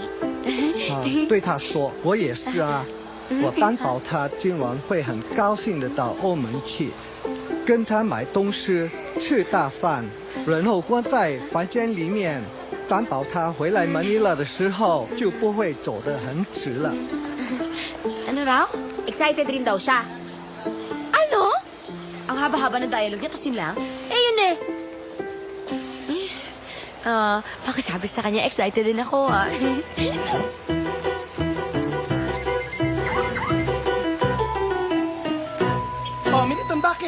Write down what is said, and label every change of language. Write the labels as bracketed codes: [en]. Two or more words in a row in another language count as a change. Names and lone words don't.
[zh] 对他说：“我也是啊，我担保他今晚会很高兴的到欧门去，跟他买东西，吃大饭，然后关在房间里面，担保他回来马尼拉的时候就不会走得很迟了。” [tl] Ano raw? Excited rin daw siya. Ano? Ang haba-haba ng dialogue niya, tapos yun lang? Yun eh. Pakisabi sa kanya, excited din ako, ah. Oh, Militon, bakit?